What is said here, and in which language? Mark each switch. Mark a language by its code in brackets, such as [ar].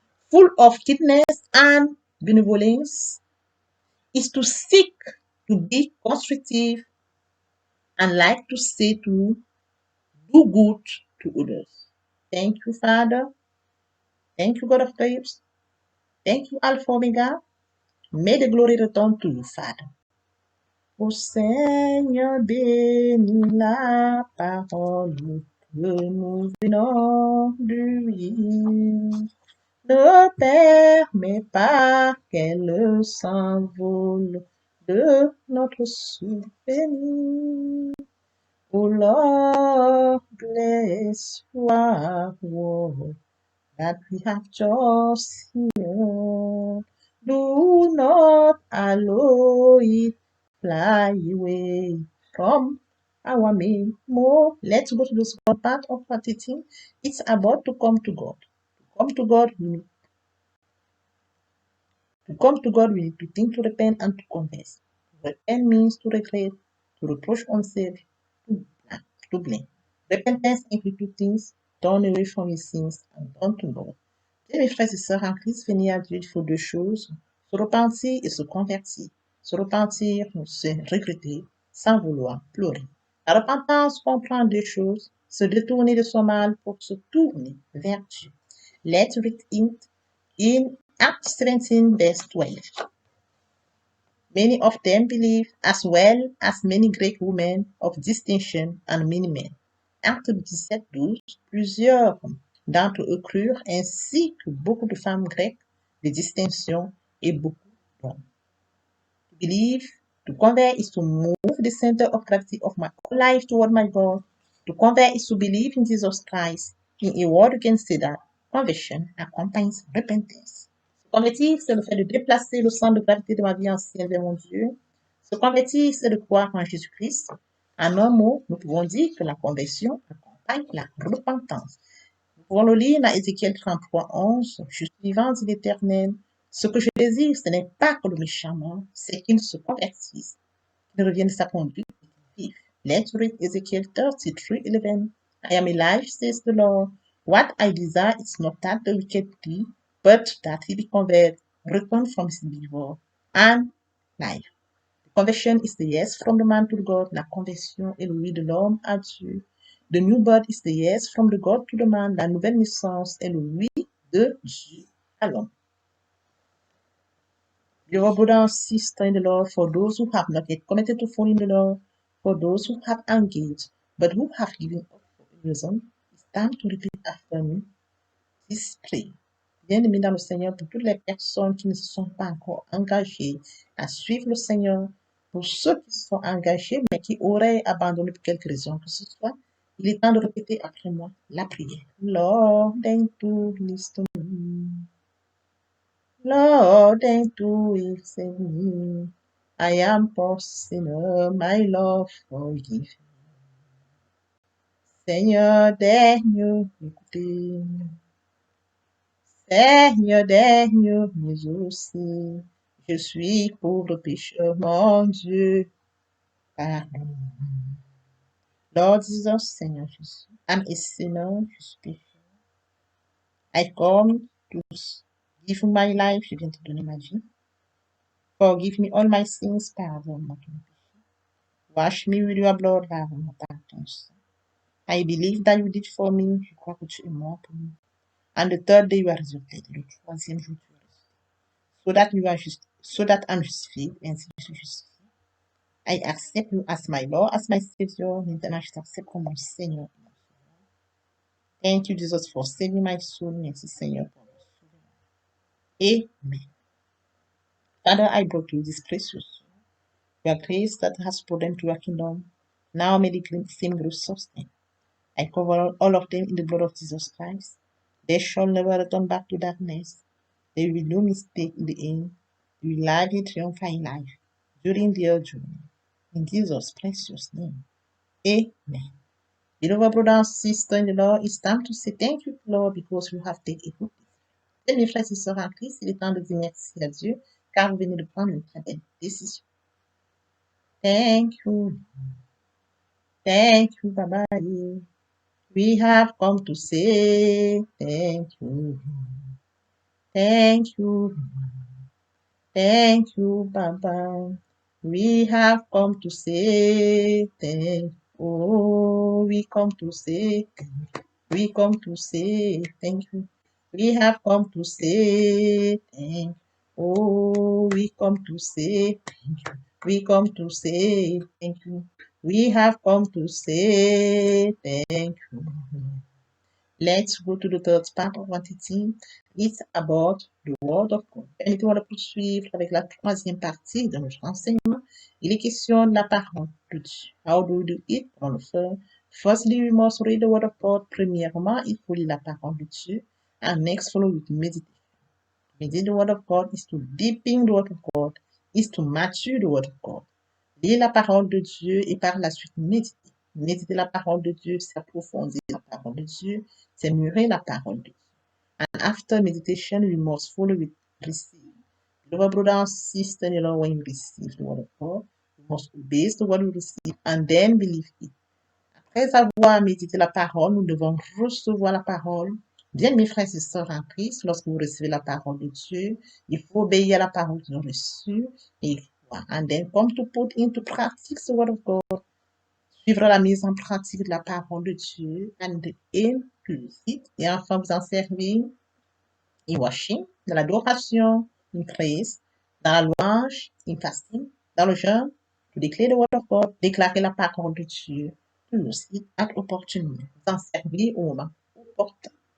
[en] full of kindness and benevolence, is to seek to be constructive and like to say to do good to others. Thank you, Father. Thank you, God of grace. Thank you, Alpha Omega. May the glory return to you, Father. [fr] Ô Seigneur, bénis la parole que nous venons de lire. Ne permets pas qu'elle s'envole de notre souvenir. [en] Oh Lord, bless our word that we have just here. Do not allow it fly away from our memory. Let's go to the second part of our teaching. It's about to come to God. To come to God, we need to think, to repent, and to confess. To repent means to regret, to reproach oneself, to blame. Repentance includes two things: turn away from his sins and turn to God. [fr] Bien, mes frères et sœurs en Christ, venir à Dieu, il faut deux choses: se repentir et se convertir. Se repentir, c'est regretter, sans vouloir pleurer. La repentance comprend deux choses: se détourner de son mal pour se tourner vers Dieu. [en] Let's read it in Acts 17, verse 12. Many of them believed, as well as many Greek women of distinction and many men. [fr] Acte 17, 12. Plusieurs d'entre eux crurent, ainsi que beaucoup de femmes grecques de distinction et beaucoup d'hommes. [en] To believe, to convert is to move the center of gravity of my life toward my God. To convert is to believe in Jesus Christ. In a word, you can say that conversion accompanies repentance. [fr] Se convertir, c'est le fait de déplacer le centre de gravité de ma vie ancienne vers mon Dieu. Se convertir, c'est de croire en Jésus-Christ. En un mot, nous pouvons dire que la conversion accompagne la repentance. Nous pouvons le lire dans Ézéchiel 33, 11. Je suis vivant, dit l'Éternel. Ce que je désire, ce n'est pas que le méchant meure, c'est qu'il se convertisse, qu'il revienne de sa conduite et qu'il vive. [en] Let's read Ezekiel 33, 11. I am alive, says the Lord. What I desire is not that the wicked be, but that he be converted, return from his evil, and life. Conversion is the yes from the man to God. [fr] La conversion est le oui de l'homme à Dieu. [en] The new birth is the yes from the God to the man. [fr] La nouvelle naissance est le oui de Dieu à l'homme. [en] Your brother and sister in the Lord, for those who have not yet committed to fall in the Lord, for those who have engaged but who have given up for a reason, it's time to repeat after me this prayer. [fr] Bien-aimés dans le Seigneur, pour toutes les personnes qui ne se sont pas encore engagées à suivre le Seigneur, pour ceux qui sont engagés mais qui auraient abandonné pour quelque raison que ce soit, il est temps de répéter après moi la prière. [en] Lord, deign to listen to me. Lord, deign to save me. I am poor sinner, my Lord, forgive me. [fr] Seigneur, daigne m'écouter. Seigneur, daigne m'exaucer. Je suis pauvre pécheur, mon Dieu, pardonne. [en] Lord Jesus, [fr] Seigneur Jésus, [en] I'm a sinner, [fr] je suis pécheur. [en] I come to give you my life, [fr] je viens te donner ma vie. [en] Forgive me all my sins, [fr] pardonne-moi tous mes péchés. [en] Wash me with your blood, [fr] lave-moi par ton sang. [en] I believe that you did for me, [fr] je crois que tu es mort pour moi. [en] And the third day you are resurrected, [fr] le troisième jour tu es ressuscité. [en] So that I'm justified, [fr] ainsi je suis justifié. [en] I accept you as my Lord, as my Savior. [fr] Maintenant, je t'accepte comme mon Seigneur. [en] Thank you, Jesus, for saving my soul. [fr] Merci, Seigneur, pour me sauver. [en] Amen. Father, I brought you this precious soul. Your grace that has brought them to your kingdom. Now may the same grace sustain. I cover all of them in the blood of Jesus Christ. They shall never return back to darkness. There will be no mistake in the end. They will live a triumphant life during their journey. In Jesus' precious name. Amen. Beloved brother and sister in the Lord, it's time to say thank you, Lord, because you have taken a good decision. [fr] Mes frères et sœurs en Christ, il est temps de dire merci à Dieu, car vous venez de prendre une très belle décision. [en] Thank you. Thank you, Baba. We have come to say thank you. Thank you. Thank you, Baba. We have come to say thank you. Oh, we come to say thank you. We come to say thank you. We have come to say thank you. Oh, we come to say thank you. We come to say thank you. We have come to say thank you. Let's go to the third part of our teaching. It's about the Word of God. [fr] Permettez-moi de poursuivre avec la troisième partie de notre enseignement. Il est question de la parole de Dieu. [en] How do we do it? [fr] On le fait. [en] Firstly, we must read the Word of God. [fr] Premièrement, il faut lire la parole de Dieu. [en] And next, follow with meditation. Meditate the Word of God is to deepen the Word of God, is to mature the Word of God. [fr] Lire la parole de Dieu et par la suite méditer. Méditer la parole de Dieu, c'est approfondir la parole de Dieu, c'est mûrir la parole de Dieu. [en] And after meditation, we must follow with receive. Beloved brother and sister in the Lord, when you receive the word of God, you must obey the word you receive and then believe it. [fr] Après avoir médité la parole, nous devons recevoir la parole. Bien, mes frères et sœurs en Christ, lorsque vous recevez la parole de Dieu, il faut obéir à la parole que vous avez reçue et croire. [en] And then come to put into practice the word of God. [fr] Suivre la mise en pratique de la parole de Dieu [en] and incluse it. [fr] Et enfin, vous en servir [en] in washing, [fr] dans l'adoration, [en] in praise, [fr] dans la louange, [en] in fasting, [fr] dans le jeûne, [en] to declare the word of God, [fr] déclarer la parole de Dieu, [en] to use it at opportunity, [fr] vous en servir au moment opportun.